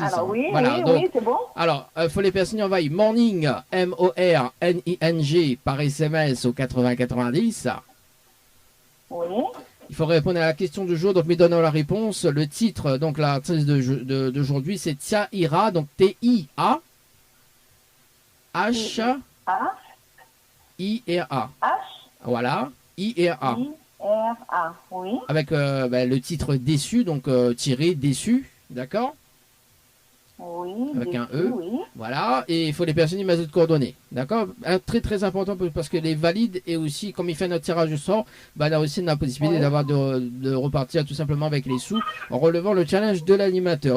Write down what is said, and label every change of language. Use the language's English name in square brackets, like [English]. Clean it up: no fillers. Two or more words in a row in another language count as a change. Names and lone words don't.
[French] Alors ça. oui, voilà, oui, donc, oui, c'est bon. Alors, faut les personnes envoient Morning, M-O-R-N-I-N-G, par SMS au 80-90. Oui. Il faut répondre à la question du jour, donc me donnons la réponse. Le titre, donc l'artiste d'aujourd'hui, c'est Tia Ira, donc T-I-A H-I-R-A. Voilà, I-R-A. I-R-A, oui. Avec le titre Déçu, donc tiré Déçu, d'accord? Oui. Avec déçu, un E. Oui. Voilà, et il faut les personnes mettent de coordonnées, d'accord? Très très important parce que les valides et aussi, comme il fait notre tirage au sort, on a aussi la possibilité d'avoir de repartir tout simplement avec les sous en relevant le challenge de l'animateur.